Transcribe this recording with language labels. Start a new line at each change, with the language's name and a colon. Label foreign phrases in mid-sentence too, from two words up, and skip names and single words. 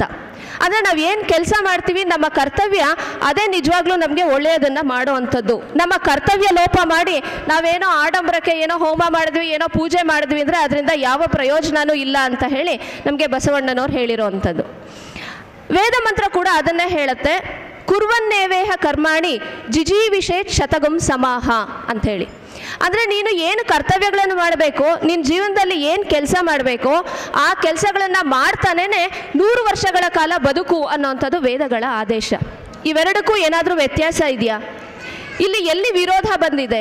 Kannada: ಅಂದರೆ ನಾವು ಏನು ಕೆಲಸ ಮಾಡ್ತೀವಿ ನಮ್ಮ ಕರ್ತವ್ಯ ಅದೇ ನಿಜವಾಗ್ಲೂ ನಮಗೆ ಒಳ್ಳೆಯದನ್ನು ಮಾಡುವಂಥದ್ದು. ನಮ್ಮ ಕರ್ತವ್ಯ ಲೋಪ ಮಾಡಿ ನಾವೇನೋ ಆಡಂಬರಕ್ಕೆ ಏನೋ ಹೋಮ ಮಾಡಿದ್ವಿ, ಏನೋ ಪೂಜೆ ಮಾಡಿದ್ವಿ ಅಂದರೆ ಅದರಿಂದ ಯಾವ ಪ್ರಯೋಜನವೂ ಇಲ್ಲ ಅಂತ ಹೇಳಿ ನಮಗೆ ಬಸವಣ್ಣನವ್ರು ಹೇಳಿರೋವಂಥದ್ದು. ವೇದ ಮಂತ್ರ ಕೂಡ ಅದನ್ನೇ ಹೇಳುತ್ತೆ,
Sanskrit: ಕುರ್ವನ್ನೇವೇಹ ಕರ್ಮಾಣಿ ಜಿಜೀವಿಷೇತ್ ಶತಗಂ ಸಮಾಹ
Kannada: ಅಂಥೇಳಿ. ಅಂದರೆ ನೀನು ಏನು ಕರ್ತವ್ಯಗಳನ್ನು ಮಾಡಬೇಕು, ನಿನ್ನ ಜೀವನದಲ್ಲಿ ಏನು ಕೆಲಸ ಮಾಡಬೇಕು ಆ ಕೆಲಸಗಳನ್ನು ಮಾಡ್ತಾನೇ 100 ವರ್ಷಗಳ ಕಾಲ ಬದುಕು ಅನ್ನೋವಂಥದ್ದು ವೇದಗಳ ಆದೇಶ. ಇವೆರಡಕ್ಕೂ ಏನಾದರೂ ವ್ಯತ್ಯಾಸ ಇದೆಯಾ? ಇಲ್ಲಿ ಎಲ್ಲಿ ವಿರೋಧ ಬಂದಿದೆ?